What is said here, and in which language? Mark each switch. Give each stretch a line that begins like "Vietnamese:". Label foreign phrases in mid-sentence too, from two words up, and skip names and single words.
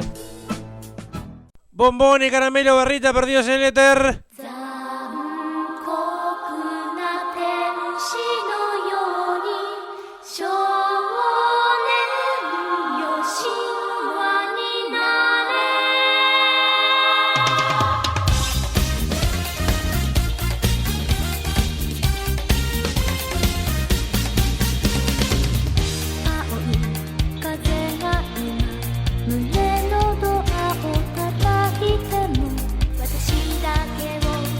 Spanish: Bombón y caramelo, barrita, Perdidos en el Éter.
Japanese: 残酷な天使のように少年よ神話になれ青い風が今胸のドアを叩いても私だけを